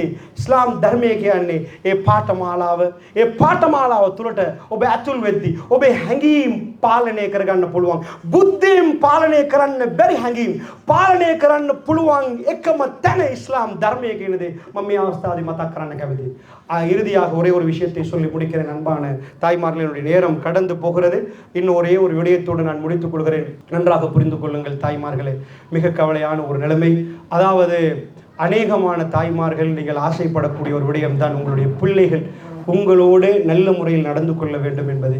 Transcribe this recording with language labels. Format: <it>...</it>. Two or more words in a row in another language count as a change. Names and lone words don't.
<si>ඉස්ලාම් ධර්මය කියන්නේ ඒ පාඨමාලාව. ඒ පාඨමාලාව තුළට ඔබ ඇතුල් වෙද්දී ඔබේ හැඟීම් පාලනය කරගන්න පුළුවන්. බුද්ධියෙන් පාලනය කරන්න බැරි හැඟීම් පාලනය කරන්න පුළුවන් එකම තැන இஸ்லாம் ධර්මය කියන දේ මම මේ අවස්ථාවේ මතක් කරන්න කැමතියි.</si> <ta>இறுதியாக ஒரே ஒரு விஷயத்தை சொல்லி முடிக்கிறேன். அன்பான தாய்மார்களுடைய நேரம் கடந்து போகிறது. இன்னும் ஒரே ஒரு விடயத்தோடு நான் முடித்துக் கொள்கிறேன். நன்றாக புரிந்து கொள்ளுங்கள் தாய்மார்களே. மிக கவலையான ஒரு நிலைமை. அதாவது அநேகமான தாய்மார்கள் நீங்கள் ஆசைப்படக்கூடிய ஒரு விடயம் தான் உங்களுடைய பிள்ளைகள் உங்களோடு நல்ல முறையில் நடந்து கொள்ள வேண்டும் என்பது.</ta>